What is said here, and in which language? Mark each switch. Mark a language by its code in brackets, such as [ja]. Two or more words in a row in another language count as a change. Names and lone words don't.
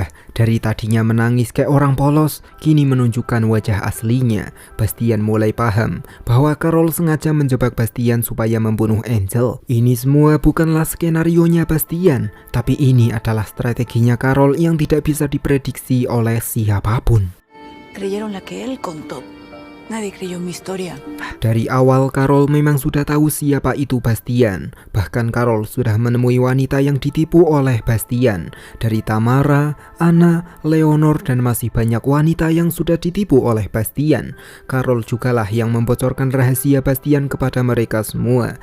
[id] Dari tadinya menangis kayak orang polos, kini menunjukkan wajah aslinya. Bastian mulai paham bahwa Carol sengaja menjebak Bastian supaya membunuh Angel. Ini semua bukanlah skenarionya Bastian, tapi ini adalah strateginya Carol yang tidak bisa diprediksi oleh siapapun. [es] Creyeron la que él contó. Nadie creyó mi historia. [id] Dari awal Carol memang sudah tahu siapa itu Bastian. Bahkan Carol sudah menemui wanita yang ditipu oleh Bastian. Dari Tamara, Anna, Leonor dan masih banyak wanita yang sudah ditipu oleh Bastian. Carol jugalah yang membocorkan rahasia Bastian kepada mereka semua.